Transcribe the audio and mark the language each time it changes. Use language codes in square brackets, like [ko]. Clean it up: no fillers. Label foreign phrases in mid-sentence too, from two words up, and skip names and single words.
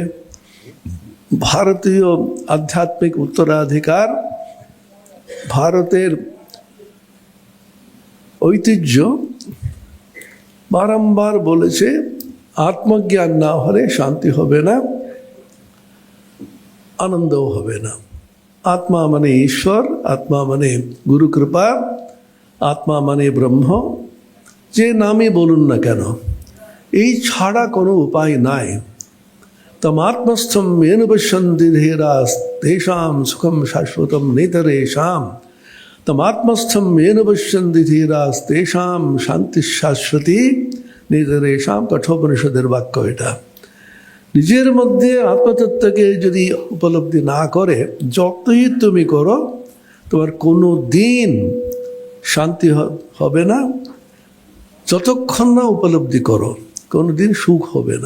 [bn] ভারতীয় আধ্যাত্মিক উত্তরাধিকার, ভারতের ঐতিহ্য বারংবার বলেছে আত্মজ্ঞান না হলে শান্তি হবে না, আনন্দও হবে না। আত্মা মানে ঈশ্বর, আত্মা মানে গুরু কৃপা, আত্মা মানে ব্রহ্ম, যে নামই বলুন না কেন, এই ছাড়া কোনো উপায় নাই। [sa] তমাত্মস্থম येन पश्यन्ति धीराः तेषां सुखं शाश्वतं नेतरेषां, तमात्मस्थं येन पश्यन्ति धीराः तेषां शान्ति शाश्वती नेतरेषां। [bn] কঠোপনিষদের বাক্য এটা। নিজের মধ্যে আত্মতত্ত্বকে যদি উপলব্ধি না করে যতই তুমি করো, তোমার কোনো দিন শান্তি হবে না। যতক্ষণ না উপলব্ধি করো কোনো দিন সুখ হবে না।